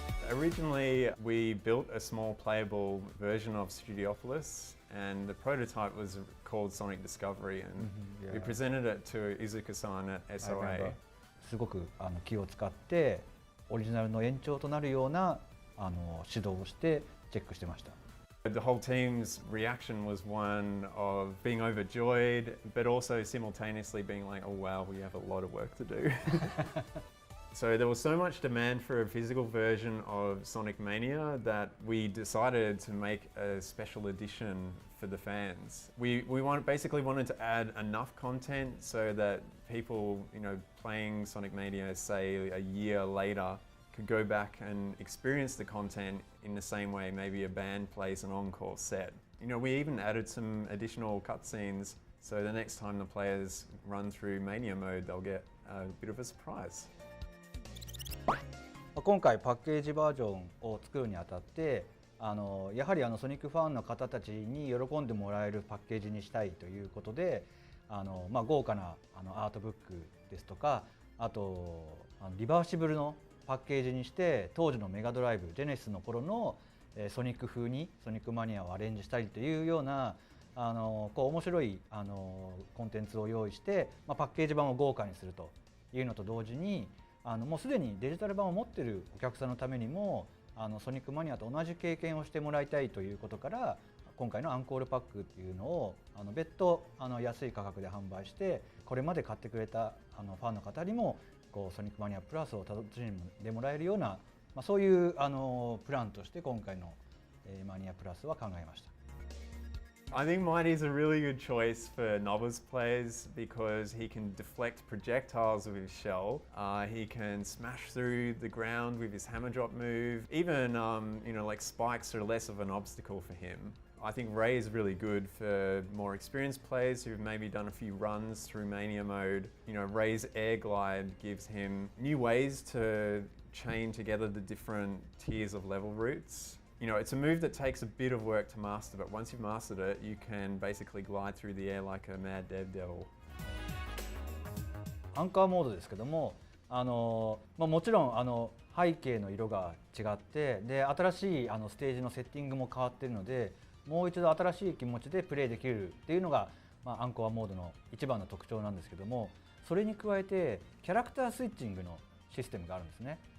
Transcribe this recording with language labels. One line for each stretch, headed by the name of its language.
English: Originally, we built a small playable version of Studiopolis, and the prototype was called Sonic Discovery, and we presented it to Izuka-san at SOA.
Japanese: すごく気を使ってオリジナルの延長となるような指導をしてチェックしてました。
English: The whole team's reaction was one of being overjoyed, but also simultaneously being like, oh wow, we have a lot of work to do. So there was so much demand for a physical version of Sonic Mania that we decided to make a special edition for the fans. We basically wanted to add enough content so that people, playing Sonic Mania, say a year later, could go back and experience the content in the same way maybe a band plays an encore set. You know, we even added some additional cutscenes, so the next time the players run through Mania mode, they'll get a bit of a surprise.
Japanese: 今回パッケージバージョンを作るにあたってやはりソニックファンの方たちに喜んでもらえるパッケージにしたいということで豪華なアートブックですとかあとリバーシブルのパッケージにして当時のメガドライブジェネシスの頃のソニック風にソニックマニアをアレンジしたりというような面白いコンテンツを用意して、パッケージ版を豪華にするというのと同時にもうすでにデジタル版を持っているお客さんのためにもソニックマニアと同じ経験をしてもらいたいということから今回のアンコールパックっていうのを別途安い価格で販売してこれまで買ってくれたファンの方にもソニックマニアプラスを楽しんでもらえるような、そういうプランとして今回のマニアプラスは考えました。
English: I think Mighty is a really good choice for novice players because he can deflect projectiles with his shell. He can smash through the ground with his hammer drop move. Even, you know, like spikes are less of an obstacle for him. I think Ray is really good for more experienced players who've maybe done a few runs through Mania mode. You know, Ray's air glide gives him new ways to chain together the different tiers of level routes. You know, it's a move that takes a bit of work to master, but once you've mastered it, you can basically glide through the air like a mad devil.
Japanese: アンカーモードですけども、もちろん背景の色が違ってで新しいステージのセッティングも変わっているのでもう一度新しい気持ちでプレイできるっていうのが、アンコアモードの一番の特徴なんですけどもそれに加えてキャラクタースイッチングのシステムがあるんですね。